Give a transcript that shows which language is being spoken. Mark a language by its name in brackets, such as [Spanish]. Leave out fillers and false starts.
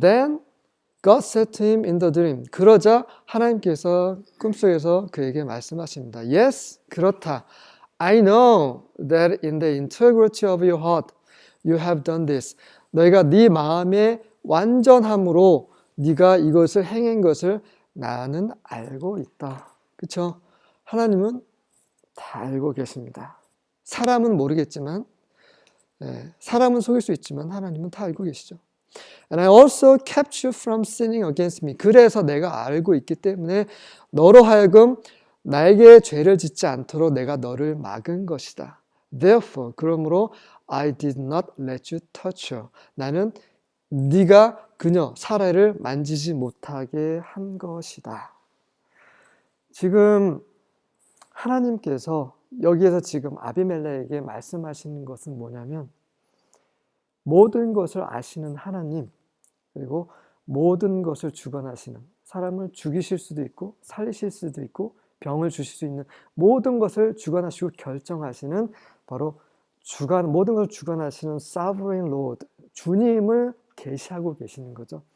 [English] Then God said to him in the dream. [Korean] 그러자 하나님께서 꿈속에서 그에게 말씀하십니다. Yes, 그렇다. [English] I know that in the integrity of your heart you have done this. [Korean] 너희가 네 마음의 완전함으로 네가 이것을 행한 것을 나는 알고 있다. 그렇죠? 하나님은 다 알고 계십니다. 사람은 모르겠지만, 사람은 속일 수 있지만 하나님은 다 알고 계시죠. [English] And I also kept you from sinning against me. [Korean] 그래서 내가 알고 있기 때문에 너로 하여금 나에게 죄를 짓지 않도록 내가 너를 막은 것이다. [English] Therefore, [Korean] 그러므로 [English] I did not let you touch her. [Korean] 나는 네가 그녀 사라를 만지지 못하게 한 것이다. 지금 하나님께서 여기에서 지금 아비멜렉에게 말씀하시는 것은 뭐냐면 모든 것을 아시는 하나님, 그리고 모든 것을 주관하시는, 사람을 죽이실 수도 있고 살리실 수도 있고 병을 주실 수 있는 모든 것을 주관하시고 결정하시는 바로 모든 것을 주관하시는 [English] Sovereign Lord, [Korean] 주님을 계시하고 계시는 거죠.